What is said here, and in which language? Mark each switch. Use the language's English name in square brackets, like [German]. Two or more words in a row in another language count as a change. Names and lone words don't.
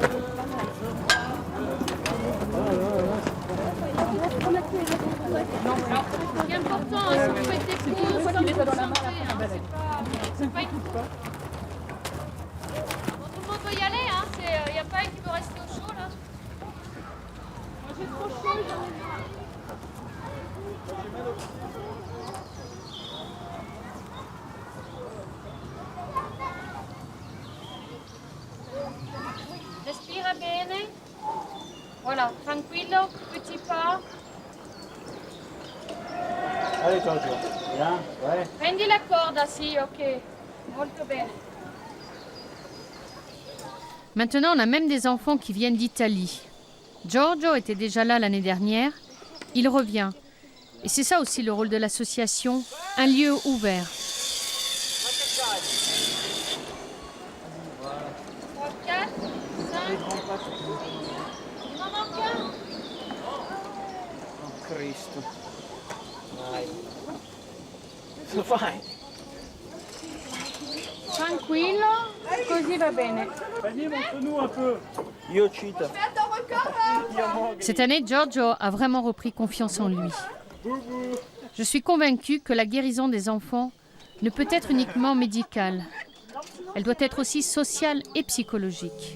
[French] Non, alors, ce qui est important, si vous faites des pauses, comme vous le sentez, c'est pas une... Bon, tout le monde veut y aller, hein, il n'y a pas un qui veut rester au chaud, là. Moi, j'ai trop chaud, j'en ai marre. [Italian] Respira bene. [French] Voilà, tranquillo, petit pas. Allez, Giorgio. Bien, ouais. [Italian] Prendi la corda, sì, ok. Molto bene. [French] Maintenant, on a même des enfants qui viennent d'Italie. Giorgio était déjà là l'année dernière. Il revient. Et c'est ça aussi le rôle de l'association, un lieu ouvert. 3, 4, 5. Il m'en manque un. [Italian] Oh Cristo. Vai. Lo fai? Tranquillo, così va bene. [French] Vas-y, montre-nous un peu. Io cheat. Cette année, Giorgio a vraiment repris confiance en lui. Je suis convaincue que la guérison des enfants ne peut être uniquement médicale. Elle doit être aussi sociale et psychologique.